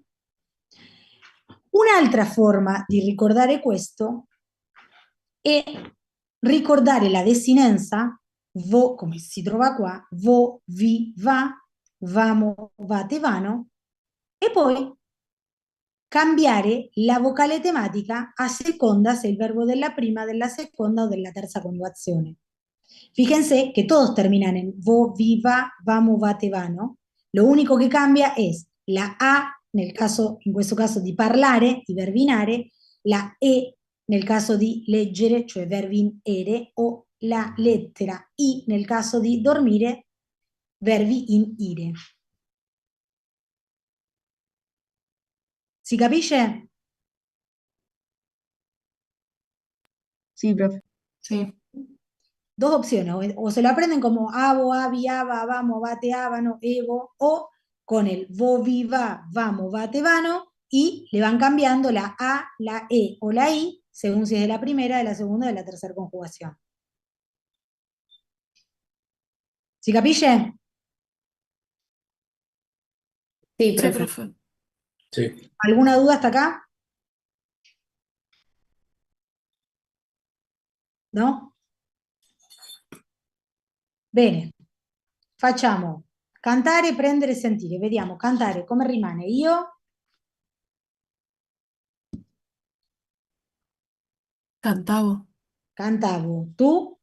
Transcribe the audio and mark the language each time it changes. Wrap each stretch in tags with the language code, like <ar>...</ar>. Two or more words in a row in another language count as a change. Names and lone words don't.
<it>Un'altra forma di ricordare questo è ricordare la desinenza vo, come si trova qua, vo, vi, va, vamo, vate, vano, e poi cambiare la vocale tematica a seconda se il verbo della prima, della seconda o della terza coniugazione.</it> <es>Fíjense que todos terminan en vo, vi, va, vamo, vate, vano. Lo único que cambia es la A,</es> <it>in questo caso di parlare, di verbinare, la E nel caso di leggere, cioè verbi in ere, o la lettera I nel caso di dormire, verbi in ire. Si capisce?</it> <es>Sí, profe. Sí. Dos opciones, o se lo aprenden como avo, avi, ava, vamo, vate, avano, evo, o con el vo, vi, va, vamo, vate, vano, y le van cambiando la A, la E o la I, según si es de la primera, de la segunda o de la tercera conjugación.</es> <it>¿Si capisce?</it> <es>Sí, Sí, profe. profe. Sí. ¿Alguna duda hasta acá? ¿No?</es> <it>Bene, facciamo cantare, prendere, sentire. Vediamo, cantare come rimane? Io Cantavo, cantavo, tu</it>